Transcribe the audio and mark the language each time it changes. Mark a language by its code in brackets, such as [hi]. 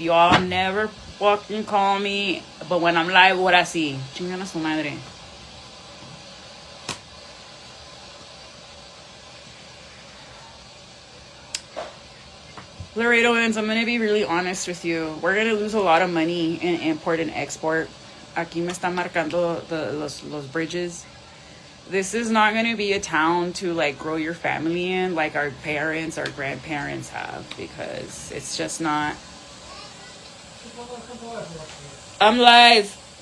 [en] You all never fucking call me. But when I'm live, what I see? [es] Chingan a su madre. [en] Laredoans, I'm going to be really honest with you. We're going to lose a lot of money in import and export. [es] Aquí me están marcando los bridges. [en] This is not going to be a town to like grow your family in like our parents, our grandparents have, because it's just not. I'm live.